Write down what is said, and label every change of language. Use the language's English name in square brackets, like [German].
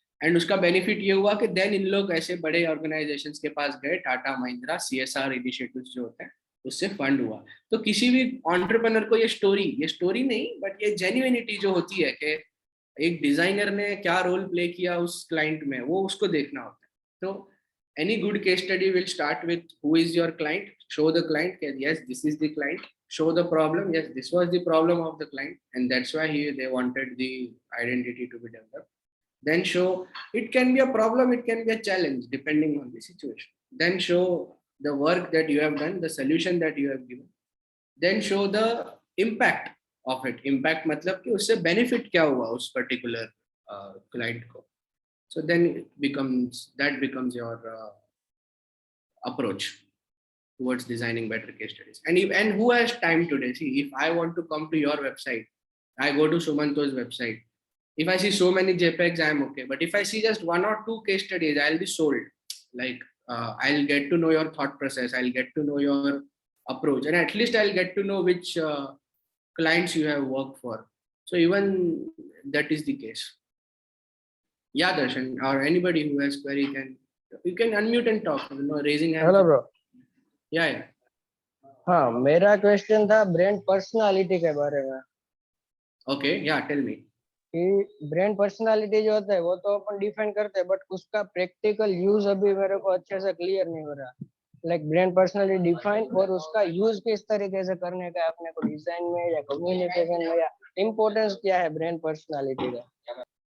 [Hindi] And उसका benefit ये हुआ कि देन इन लोग ऐसे बड़े ऑर्गेनाइजेशंस के पास गए, टाटा महिंद्रा CSR इनिशिएटिव्स जो होते हैं उससे फंड हुआ। तो किसी भी एंटरप्रेन्योर को ये स्टोरी नहीं बट ये जेन्युइनिटी जो होती है कि एक डिजाइनर ने क्या रोल प्ले किया उस क्लाइंट में, वो उसको देखना होता है। [English] तो any good case study will start with who is your client, show the client yes this is the client, show the problem, yes this was the problem of the client and that's why they wanted the identity to be developed. Then show it can be a problem, it can be a challenge depending on the situation. Then show the work that you have done, the solution that you have given. Then show the impact of it. [Hindi] Impact मतलब कि उससे benefit क्या हुआ उस particular client को. [English] So then that becomes your approach towards designing better case studies. And who has time today? See, if I want to come to your website, I go to Sumanto's website. If I see so many JPEGs, I'm okay. But if I see just 1 or 2 case studies, I'll be sold. Like I'll get to know your thought process. I'll get to know your approach, and at least I'll get to know which clients you have worked for. So even that is the case. Yeah, Darshan, or anybody who has query you can unmute and talk. Raising hand. Hello bro. Yeah. [Hindi] हाँ, मेरा question था brand personality के बारे में। [English] Okay, yeah, tell me. [Hindi] कि brand personality जो होता है वो तो अपन डिफाइन करते हैं, बट उसका प्रैक्टिकल यूज अभी मेरे को अच्छे से क्लियर नहीं हो रहा। लाइक ब्रांड पर्सनालिटी डिफाइन और उसका यूज किस तरीके से करने का अपने को, डिजाइन में या कम्युनिकेशन में, या इम्पोर्टेंस क्या है ब्रांड पर्सनालिटी का।